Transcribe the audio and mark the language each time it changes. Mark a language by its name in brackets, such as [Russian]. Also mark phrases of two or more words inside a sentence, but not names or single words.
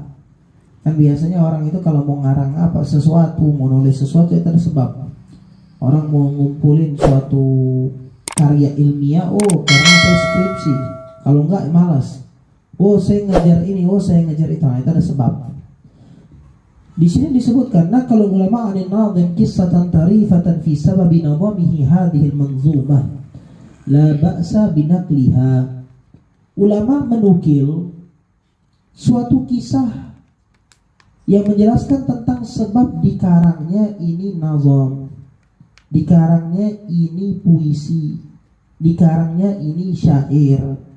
[Indonesian] Kan biasanya orang itu kalau mau ngarang apa sesuatu, mau nulis sesuatu itu ada sebab. Orang mau ngumpulin suatu karya ilmiah, karena saya skripsi. Kalau enggak malas. Saya ngajar ini, saya ngajar itu. Nah, itu ada sebab. Di sini disebutkan kalau ulama [Arabic] عن الناظم قصة طريفة في سبب نظمه هذه المنظومة لا بأس بنقلها. [Indonesian] Ulama menukil suatu kisah yang menjelaskan tentang sebab dikarangnya ini nazam, dikarangnya ini puisi, dikarangnya ini syair.